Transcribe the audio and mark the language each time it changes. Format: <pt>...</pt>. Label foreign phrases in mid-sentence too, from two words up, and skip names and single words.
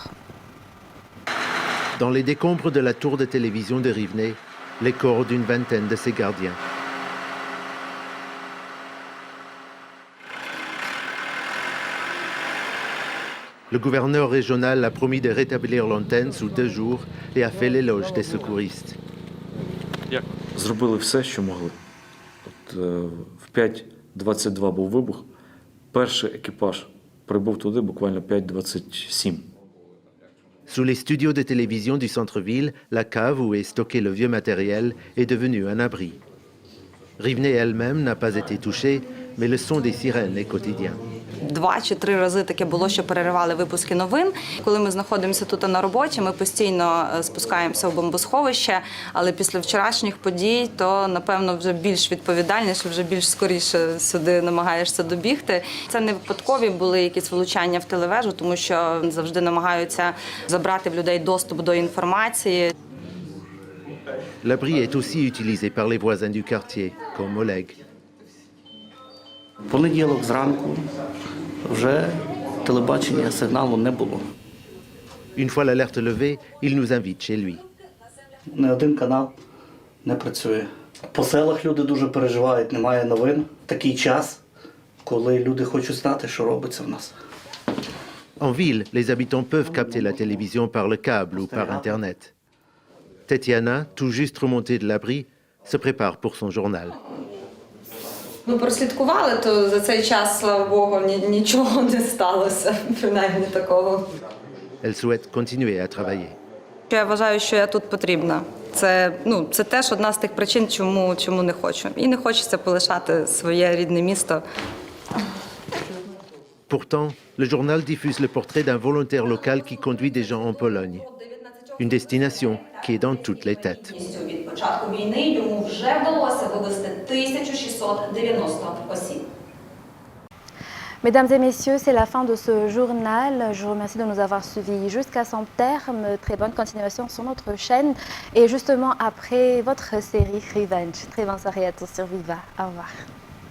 <fr>Dans les décombres de la tour de télévision de Rivne, les corps d'une vingtaine de ses gardiens. Le gouverneur régional a promis de rétablir l'antenne sous 2 jours et a fait l'éloge des secouristes.</fr> <uk>Зробили все, що могли. В 5:22 був вибух. Перший екіпаж прибув туди буквально 5:27.</uk> <fr>Sous les studios de télévision du centre-ville, la cave où est stocké le vieux matériel est devenue un abri. Rivne elle-même n'a pas été touchée, mais le son des sirènes est quotidien.</fr> <uk>2 чи 3 рази таке було, що переривали випуски новин. Коли ми знаходимося тут на роботі, ми постійно спускаємося в бомбосховище, але після вчорашніх подій, то, напевно, вже більш відповідальніше, вже більш скоріше сюди намагаєшся добігти. Це не випадкові були якісь влучання в телевежу, тому що завжди намагаються забрати в людей доступ до інформації.</uk> <fr>L'abri est aussi utilisé par les voisins du quartier, comme Oleg.</fr> <uk>Понеділок зранку вже телебачення сигналу не було.</uk> <fr>Une fois l'alerte levée, il nous invite chez lui.</fr> <uk>Не один канал не працює. По селах люди дуже переживають, немає новин. Такий час, коли люди хочуть знати, що робиться в нас.</uk> <fr>En ville, les habitants peuvent capter la télévision par le câble ou par Internet. Tetiana, tout juste remontée de l'abri, se prépare pour son journal.</fr> <uk>Ми прослідкували, то за цей час, слава Богу, нічого не сталося, принаймні такого.</uk> <fr>Elle souhaite continuer à travailler.</fr> <uk>Я вважаю, що я тут потрібна. Це теж одна з тих причин, чому не хочу. І не хочеться полишати своє рідне місто.</uk> <fr>Pourtant, le journal diffuse le portrait d'un volontaire local qui conduit des gens en Pologne. Une destination qui est dans toutes les têtes. Від початку війни йому вже вдалося вивезти 1690 осіб. Mesdames et messieurs, c'est la fin de ce journal. Je vous remercie de nous avoir suivis jusqu'à son terme. Très bonne continuation sur notre chaîne. Et justement après votre série Revenge. Très bonne soirée à tous sur Viva. Au revoir.</fr>